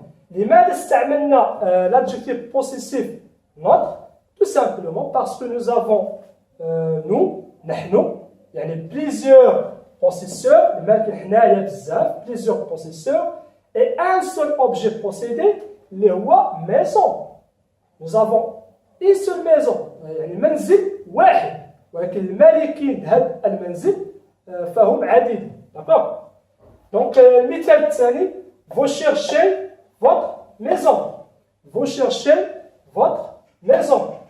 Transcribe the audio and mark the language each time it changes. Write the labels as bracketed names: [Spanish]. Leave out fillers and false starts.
[Arabic] لماذا استعملنا [French] l'adjectif possessif notre? Tout simplement parce que nous avons نحن يعني plusieurs possesseurs [Arabic] المالكين حنايا بزاف [French] plusieurs possesseurs et un seul objet possédé [Arabic] اللي هو [French] maison. Nous avons une seule maison [Arabic] يعني منزل واحد ولكن المالكين هذا المنزل فهم عديد. [French] D'accord. Donc [Arabic] المثال الثاني [French] vous cherchez votre maison. Vous cherchez votre maison.